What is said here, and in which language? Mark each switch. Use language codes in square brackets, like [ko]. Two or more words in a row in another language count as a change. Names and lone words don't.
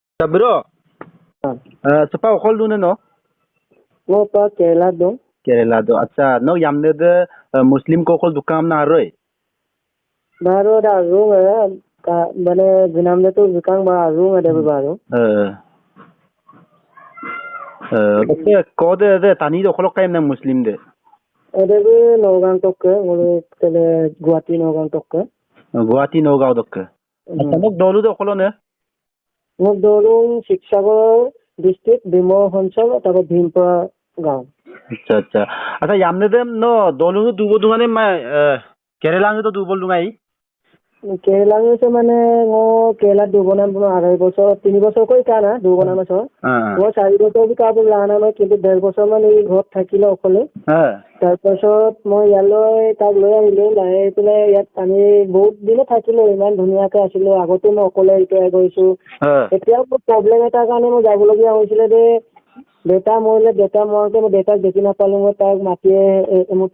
[mrg] Bro, sepa okol dulu no? Ngo pa Kerala dong. Kerala do. Acha, no yamne de Muslim ko okol dukam na aroy. Baru ada rung ka bane ginam de tu bikang ba rung ada baru. Oke, kode de tani do okol kaim na Muslim de. Ada be Nogang tok ke ngulu tele Guwahati Nogang tok ke. Guwahati Nogao dokke. Acha, nok dolu do okolo ne? Ngo dorung Siksagar district Bimo Hansal tapo Bhimpura gaon. Acha. Acha, yamne de no dolu dubo dungane ma Kerala nge to dubol dungai. Kerala se মানে ngo Kerala দুবনাম পুনো 2.5 বছর 3 বছর কই কানা দুবনাম বছর ও 4 বছর বি কাবুল লানা ন [as] কিন্তু 1.5 বছর মানে এই ঘর থাকিলে অকলে তাৰপাছত মই ইয়ালৈ তাক লৈ আহিলো লাহে পেলাই ইয়াত আমি বহুত দিনে থাকিলো ইমান ধুনীয়াকে আছিলো আগতে মই অকলে এতিয়া গৈছো এতিয়া প্ৰব্লেম এটাৰ কাৰণে মই যাবলগীয়া হৈছিলে যে দেউতা মৰতে মই দেউতাক দেখি নাপালো মই তাক মাতিয়ে এমুঠি